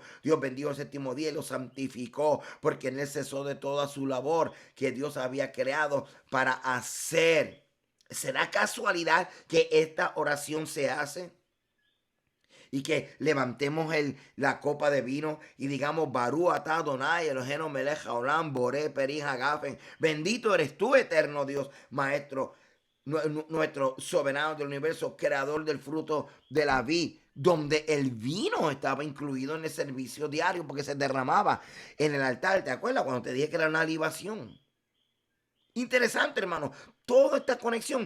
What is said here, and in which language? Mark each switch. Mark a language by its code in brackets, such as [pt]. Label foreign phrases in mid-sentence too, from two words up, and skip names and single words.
[es] Dios bendijo el séptimo día y lo santificó porque en él cesó de toda su labor que Dios había creado para hacer. ¿Será casualidad que esta oración se hace? Y que levantemos la copa de vino y digamos, [he] ברוך אתה אדני אלהינו מלך העולם בורא פרי הגפן. [es] Bendito eres tú, eterno Dios, maestro, nuestro soberano del universo, creador del fruto de la vid, donde el vino estaba incluido en el servicio diario porque se derramaba en el altar. ¿Te acuerdas cuando te dije que era una libación? Interesante, hermano, toda esta conexión.